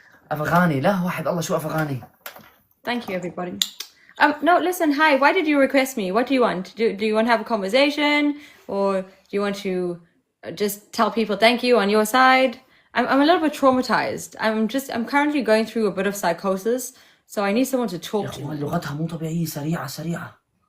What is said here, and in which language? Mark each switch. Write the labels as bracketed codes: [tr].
[ar] أفغاني لا واحد الله شو أفغاني. [en] Thank you, everybody. No, listen, hi. Why did you request me? What do you want? Do you want to have a conversation, or do you want to just tell people thank you on your side? I'm a little bit traumatized. I'm currently going through a bit of psychosis, so I need someone to [ar] يا [en] talk to. [ar] أخوان لغتها مو طبيعية سريعة سريعة.